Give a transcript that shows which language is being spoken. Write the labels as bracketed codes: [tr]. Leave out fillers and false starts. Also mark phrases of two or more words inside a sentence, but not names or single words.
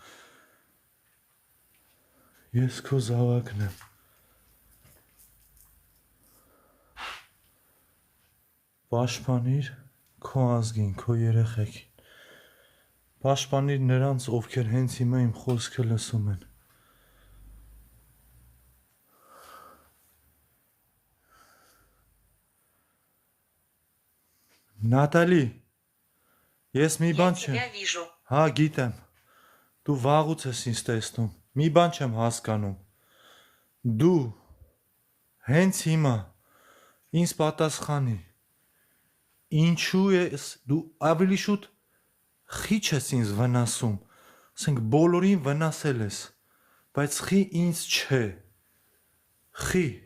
[hy] Ես քո զավակն եմ։ Պաշտպանիր քո ազգին, քո երեխեքին։ Պաշտպանիր նրանց, ովքեր հենց հիմա իմ խոսքը լսում են։ Նատալի, ես մի բան չեմ։ [ru] Я тебя вижу. [hy] Հա, գիտեմ։ Դու վաղուց ես ինձ տեսնում։ Մի բան չեմ հասկանում։ Դու հենց հիմա ինձ պատասխանի։ Ինչու ես դու ավելի շուտ խիչ ես ինձ վնասում, ասենք բոլորին վնասել ես, բայց խի ինձ չէ, խի։